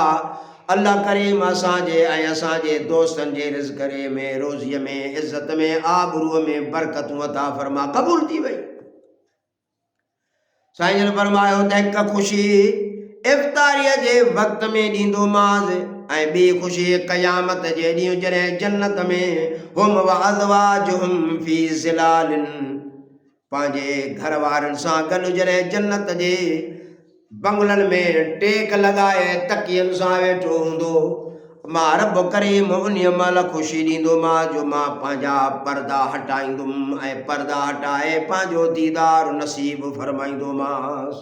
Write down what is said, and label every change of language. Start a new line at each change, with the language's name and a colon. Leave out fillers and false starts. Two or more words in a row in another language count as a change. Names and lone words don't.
Sindhi: अल्लाह करीम असांजे ऐं असांजे दोस्तन जे रिज़्क़ में, रोज़ीअ में, इज़्ज़त में, आबरूअ में बरकतूं अता फरमा। क़बूल थी वई। साईं जन फरमायो त हिक ख़ुशी इफ़्तारीअ जे वक़्त में ॾींदोमांसि ऐं ॿी ख़ुशी क़यामत जे ॾींहुं जॾहिं जन्नत में
Arabic: هم وأزواجهم في ظلال,
Sindhi: पंहिंजे घर वारनि सां गॾु जॾहिं जन्नत जे बंगलनि में टेक लॻाए तकियनि सां वेठो हूंदो, मां रब करीम उन्हीअ महिल ख़ुशी ॾींदोमांइ जो मां पंहिंजा पर्दा हटाईंदुमि ऐं पर्दा हटाए पंहिंजो दीदार नसीब फरमाईंदोमांसि।